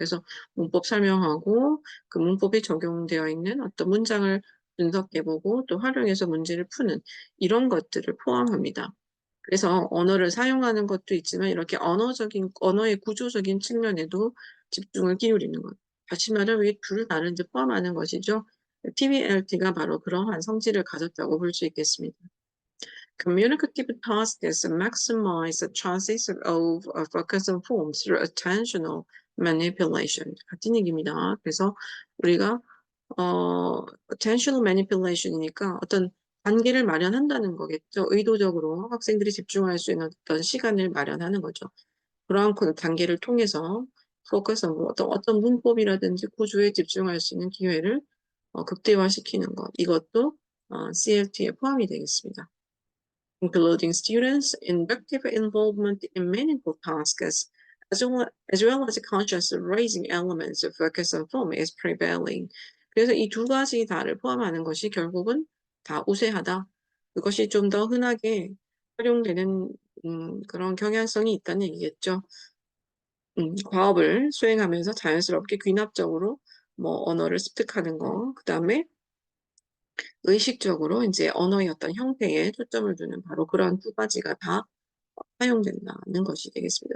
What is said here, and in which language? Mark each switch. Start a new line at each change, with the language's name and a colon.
Korean: 그래서 문법 설명하고 그 문법에 적용되어 있는 어떤 문장을 분석해보고 또 활용해서 문제를 푸는 이런 것들을 포함합니다. 그래서 언어를 사용하는 것도 있지만 이렇게 언어의 구조적인 측면에도 집중을 기울이는 것. 다시 말하면 이둘 다를 이제 포함하는 것이죠. TBLT가 바로 그러한 성질을 가졌다고 볼 수 있겠습니다.
English: Communicative tasks maximize the chances of focus on form through attentional manipulation.
Korean: 같은 얘기입니다. 그래서 우리가 attentional manipulation이니까 어떤 단계를 마련한다는 거겠죠. 의도적으로 학생들이 집중할 수 있는 어떤 시간을 마련하는 거죠. 그러한 그 단계를 통해서 포커스 온 어떤 문법이라든지 구조에 집중할 수 있는 기회를 극대화시키는 것. 이것도 CLT에 포함이 되겠습니다.
English: Including students' inductive involvement in meaningful tasks, as well as conscious raising elements of focus and form is prevailing.
Korean: 그래서 이 두 가지 다를 포함하는 것이 결국은 다 우세하다. 그것이 좀 더 흔하게 활용되는 그런 경향성이 있다는 얘기겠죠. 과업을 수행하면서 자연스럽게 귀납적으로 뭐 언어를 습득하는 거, 그 다음에 의식적으로 이제 언어의 어떤 형태에 초점을 두는 바로 그런 두 가지가 다 사용된다는 것이 되겠습니다.